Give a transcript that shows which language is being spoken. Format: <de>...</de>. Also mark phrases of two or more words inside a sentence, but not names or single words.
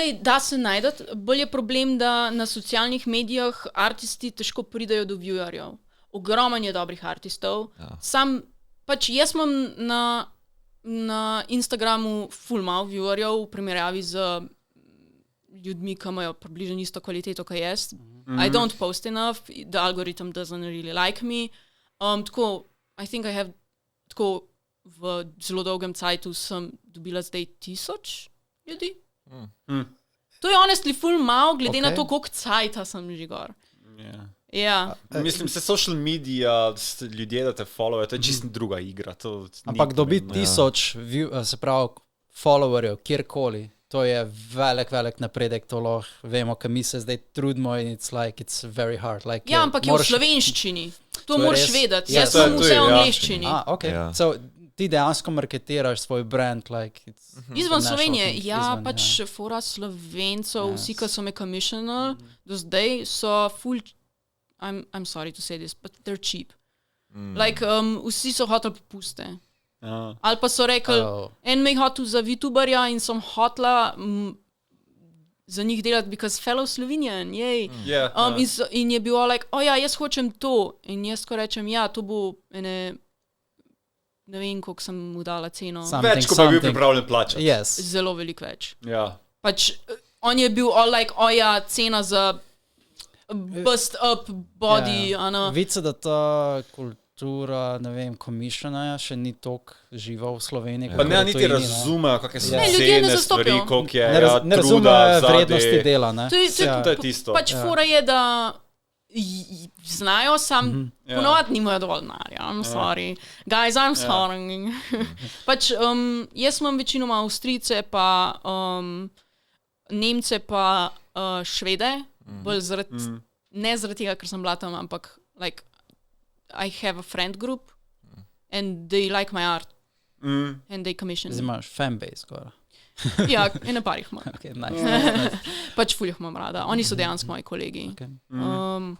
<sl>Da se najdete, bolj je problem, da na socialnih medijah artisti težko pridajo do viewerjev. Ogromno je dobrih artistov. Sam, pač jaz imam na Instagramu ful malo viewerjev v primerjavi z ljudmi, ki imajo približno isto kvaliteto, kot jaz.</sl> <en>I don't post enough, the algorithm doesn't really like me. Tako, I think I have,</en> <sl>tako v zelo dolgem cajtu sem dobila zdaj 1000 ljudi. To je honestly ful malo, glede na to, koliko cajta sem že gor. Ja. Mislim, se</sl> <en>social media,</en> <sl>ljudje, da te followajo, to je čisto druga igra. Ampak dobiti 1000, se pravi, followerjev, kjerkoli, to je velik napredek, to lahko vemo, kaj mi se zdaj trudimo in</sl> <en>it's very hard. Like,</en> <sl>ja, ampak je v slovenščini. To moraš vedeti. Jaz sem vse v angleščini. So, ti dejansko marketiraš svoj brand.</sl> <en>Like,</en> <sl>izven Slovenije, pač fora Slovencev, vsi, ki so me commissionali, do zdaj so full,</sl> <en>I'm sorry to say this, but they're cheap. Like,</en> <sl>vsi so hoteli popuste. Ali pa so rekli, en me je hotel za VTuberja in sem hotela za njih delati,</sl> <en>because fellow Slovenian, jej.</en> <sl>In je bilo like, jaz hočem to. In jaz ko rečem, to bo ne vem, koliko sem mu dala ceno. Več, ko pa bi bil pripravljen plačati.</sl> <en>Yes.</en> <sl>Zelo veliko več. Ja. Pač, on je bil</sl> <en>all like,</en> <sl>cena za</sl> <en>bust up body.</en> <sl>Vice, da ta kultura, ne vem, komisionarja še ni toliko živa v Sloveniji. Pa ne, niti razumejo, kakve so cene stvari, koliko je ne razumejo vrednosti dela. Ne? To je tisto. Pač fora je, da znajo, sam ponovadi nimajo dovolj denarja.</sl> <en>I'm sorry. Guys, I'm sorry.</en> <sl>Pač jaz imam večinoma Avstrijce, pa Nemce, pa Švede, bolj ne zaradi tega, ker sem bila tam, ampak</sl> <en>like I have a friend group and they like my art and they commission me.</en> <sl>Zdaj imaš fanbase skoraj. Ja, ene par jih imam.</sl> <en>Okay, nice.</en> <sl>Pač ful jih imam rada. Oni so dejansko moji kolegi.</sl>